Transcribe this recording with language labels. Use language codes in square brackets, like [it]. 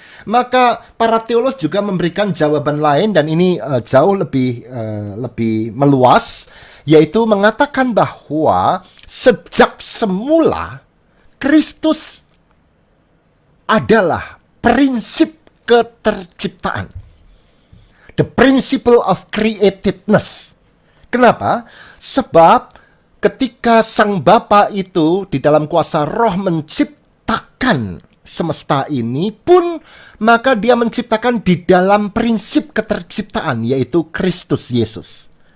[id] Maka para teolog juga memberikan jawaban lain, dan ini jauh lebih meluas, yaitu mengatakan bahwa sejak semula Kristus adalah prinsip keterciptaan. [en] The principle of createdness. [id] Kenapa? Sebab ketika Sang Bapa itu di dalam kuasa Roh menciptakan semesta ini pun, maka dia menciptakan di dalam prinsip keterciptaan, yaitu Kristus Yesus.